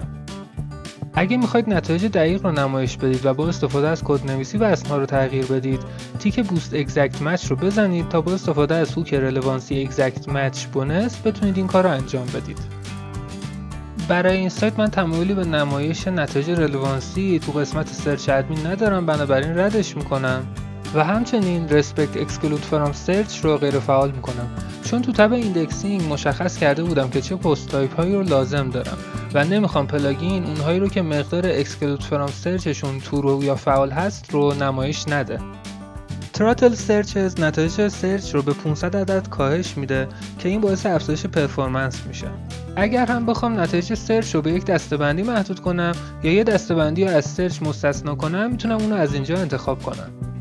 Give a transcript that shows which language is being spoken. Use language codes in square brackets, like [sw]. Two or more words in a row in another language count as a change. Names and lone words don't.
[fa] اگه میخواید نتایج دقیق رو نمایش بدید و با استفاده از کدنویسی وزن‌ها رو تغییر بدید، تیک [en] boost exact match [fa] رو بزنید تا با استفاده از [en] hook Relevanssi exact match bonus [fa] بتونید این کار رو انجام بدید. برای این سایت من تمایلی به نمایش نتایج رلوانسی تو قسمت [en] search admin [fa] ندارم، بنابراین ردش میکنم و همچنین [en] respect exclude from search [fa] رو غیر فعال میکنم، چون تو تب ایندکسینگ مشخص کرده بودم که چه [en] post type [fa] هایی رو لازم دارم و نمیخوام پلاگین اونهایی رو که مقدار [en] exclude from search [fa] شون ترو یا فعال هست رو نمایش نده. [en] Throttle searches [fa] نتایج سرچ رو به 500 عدد کاهش میده که این باعث افزایش پرفورمنس میشه. اگر هم بخوام نتایج سرچ رو به یک دسته‌بندی محدود کنم یا یه دسته‌بندی رو از سرچ مستثنا کنم، میتونم اون رو از اینجا انتخاب کنم.